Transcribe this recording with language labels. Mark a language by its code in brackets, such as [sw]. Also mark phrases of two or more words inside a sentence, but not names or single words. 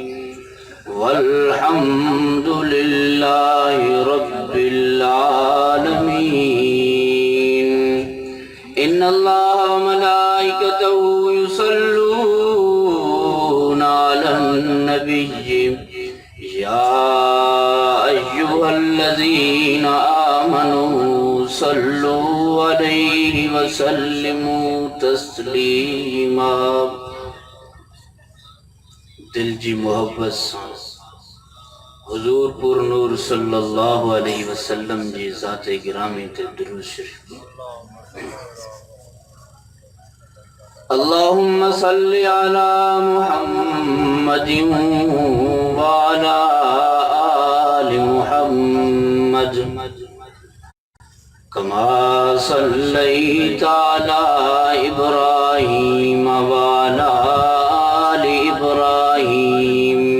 [ar] والحمد لله رب العالمين إن الله وملائكته يصلون على النبي يا أيها الذين آمنوا صلوا عليه وسلموا تسليما [sd] दिल जी मोहब्बत सां हुजूर पुर नूर [ar] صلى الله عليه وسلم [sd] जी ज़ाते गिरामी ते दुरूद शरीफ [ar] اللهم صل على محمد وعلى آل محمد كما صليت على إبراهيم وعلى آل إبراهيم